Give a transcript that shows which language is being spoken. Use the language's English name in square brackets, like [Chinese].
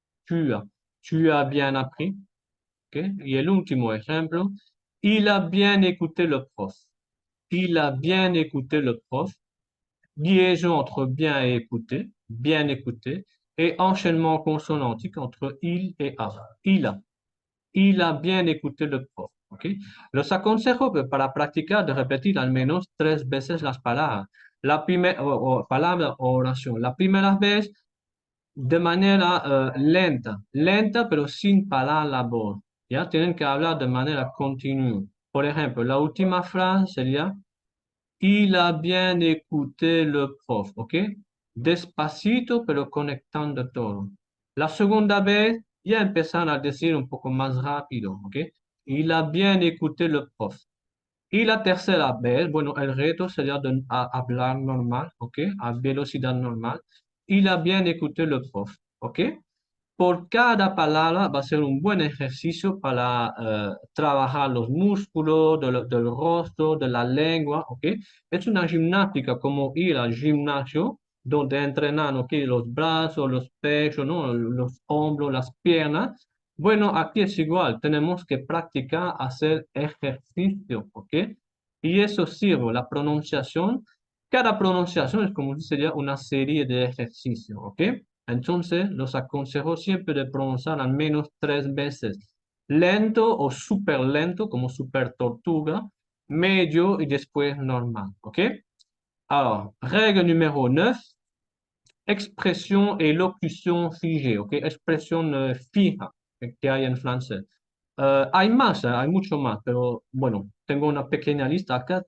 [French] Tu as. Tu as bien appris. ¿Ok? [Spanish] Y el último ejemplo. [French] Il a bien écouté le prof. Il a bien écouté le prof. Liaison entre bien et écouter. Bien écouté. Et enchaînement consonantique entre il et a. Il a. Il a bien écouté le prof. ¿Ok? [Spanish] Los aconsejo para practicar de repetir al menos 3 veces las palabras. La primera palabra o oración. La primera vez de manera lenta, lenta pero sin parar la voz. Ya tienen que hablar de manera continua. Por ejemplo, la última frase sería, [French] il a bien écouté le prof, [Spanish] ¿ok? Despacito pero conectando todo. La segunda vez ya empezaron a decir un poco más rápido, ¿ok? [French] Il a bien écouté le prof. [Spanish] Y la tercera vez, bueno, el reto sería de hablar normal, ¿ok? A velocidad normal. [French] Il a bien écouté le prof, ¿ok? [Spanish] Por cada palabra va a ser un buen ejercicio para trabajar los músculos del rostro, de la lengua, ¿ok? Es una gimnástica como ir al gimnasio, donde entrenan, ¿ok? Los brazos, los pechos, ¿no? Los hombros, las piernas. Bueno, aquí es igual, tenemos que practicar hacer ejercicio, ¿ok? Y eso sirve, la pronunciación. Cada pronunciación es como si sería una serie de ejercicios, ¿ok? Entonces, los aconsejo siempre de pronunciar al menos 3 veces. Lento o súper lento, como súper tortuga, medio y después normal. ¿Ok? [French] Alors, règle numéro 9, expression et locution figée. [Spanish] ¿Ok? Expresión fija que hay en francés. Hay más, hay mucho más, pero bueno, tengo una pequeña lista acá.